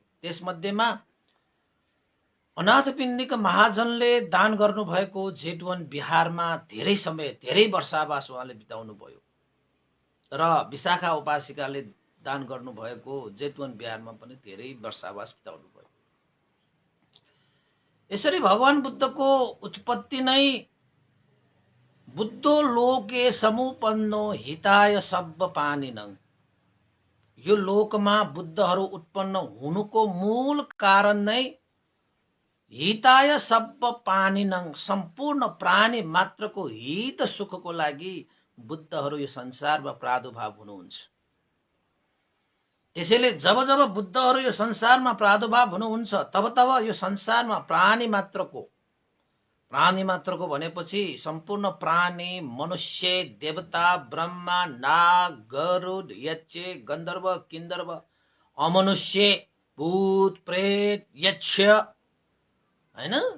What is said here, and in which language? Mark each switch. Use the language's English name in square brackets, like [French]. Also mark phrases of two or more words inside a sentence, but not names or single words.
[Nepali] त्यसमध्येमा अनाथ पिण्डिक महाजनले दान गर्नुभएको जेतवन बिहारमा धेरै समय, धेरै वर्षावास उहाँले बिताउनु भयो र विशाखा उपासिकाले दान गर्नुभएको जेतवन बिहारमा पनि धेरै वर्षावास बिताउनु भयो। यसरी भगवान बुद्धको उत्पत्ति नै [Pali] बुद्धो लोके समुपन्नो हिताय सब्ब पानिनङ, [Nepali] यो लोकमा बुद्धहरू उत्पन्न हुनुको मूल कारण नै [Pali] हिताय सब्ब पानिनङ, [Nepali] सम्पूर्ण प्राणी मात्रको हित सुखको लागि बुद्धहरू यो संसारमा प्रादुर्भाव हुनुहुन्छ। त्यसैले जब जब बुद्धहरू यो संसारमा प्रादुर्भाव हुनुहुन्छ तब तब यो संसारमा प्राणी मात्रको भनेपछि सम्पूर्ण प्राणी, मनुष्य, देवता, ब्रह्मा, नाग, गरुड, यक्ष, गन्धर्व, किन्धर्व, अमनुष्य, भूत, प्रेत, यक्ष हैन,